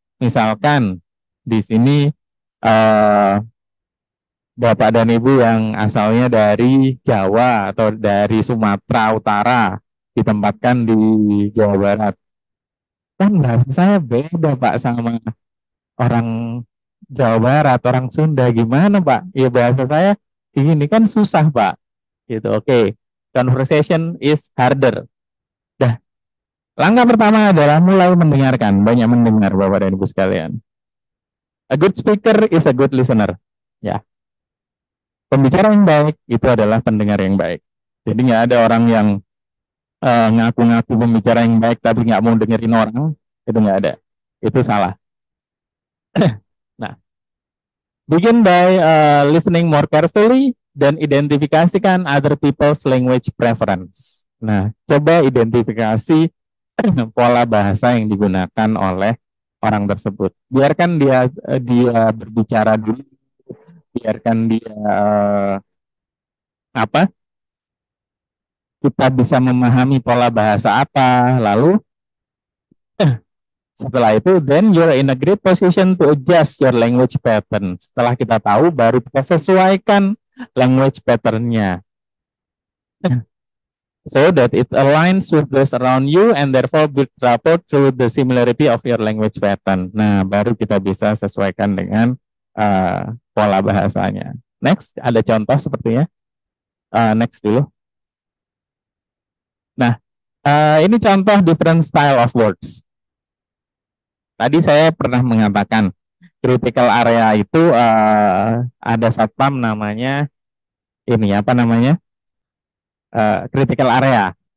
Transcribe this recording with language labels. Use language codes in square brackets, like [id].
[id] Misalkan di sini Bapak dan Ibu yang asalnya dari Jawa atau dari Sumatera Utara ditempatkan di Jawa Barat. Kan bahasa saya beda Pak sama orang Jawa Barat, orang Sunda. Gimana Pak? Ya bahasa saya ini kan susah Pak. Gitu. Oke. [en] Conversation is harder. [id] Dah. Langkah pertama adalah mulai mendengarkan. Banyak mendengar Bapak dan Ibu sekalian. [en] A good speaker is a good listener. [id] Ya. Pembicara yang baik itu adalah pendengar yang baik. Jadi nggak ada orang yang ngaku-ngaku pembicara yang baik tapi nggak mau dengerin orang, itu nggak ada. [en] Itu salah. Nah, begin by listening more carefully [id] dan identifikasikan [en] other people's language preference. [id] Nah, coba identifikasi pola bahasa yang digunakan oleh orang tersebut. Biarkan dia berbicara dulu, biarkan dia apa kita bisa memahami pola bahasa apa, lalu setelah itu, [en] then you're in a great position to adjust your language pattern. [id] Setelah kita tahu, baru kita sesuaikan language pattern-nya. [en] So that it aligns with those around you and therefore build rapport through the similarity of your language pattern. [id] Nah, baru kita bisa sesuaikan dengan pola bahasanya. Next, ada contoh sepertinya. Next dulu. Nah, ini contoh [en] different style of words. [id] Tadi saya pernah mengatakan critical area itu ada satpam namanya ini apa namanya critical area.